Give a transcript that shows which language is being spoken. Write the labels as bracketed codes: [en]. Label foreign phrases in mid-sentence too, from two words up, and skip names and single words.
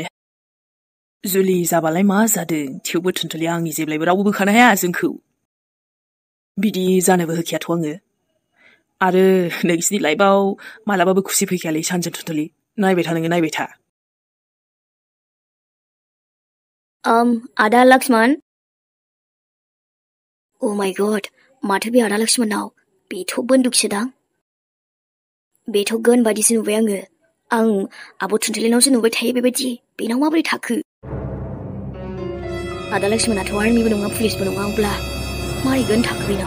[brx] जुलि जाबालाय मा जादों थेवबो थुनथुलिया आंनि जेब्लायबो रावबो बोखानो हाया जोंखौ। बिदि जानोबो होखायाथ' आङो। आरो नोंसिनि लाइफआव मालाबाबो खुसि फैखायालै सानजों थुनथुलि। नायबाय था नोङो नायबाय था। आदा लक्ष्मण। [en] Oh my god, [brx] माथो बे आदा लक्ष्मणनाव बेथ' बन्दुकसोदां। बेथ' गन बायदिसो नुबाय आङो। आं आब' थुनथुलिनावसो नुबाय थायो बेबायदि। बेनाव माबोरै थाखो? आदा लक्ष्मणाथ' आर्मिबो नङा पुलिसबो नङा अब्ला मारै गन थाखो बेनाव?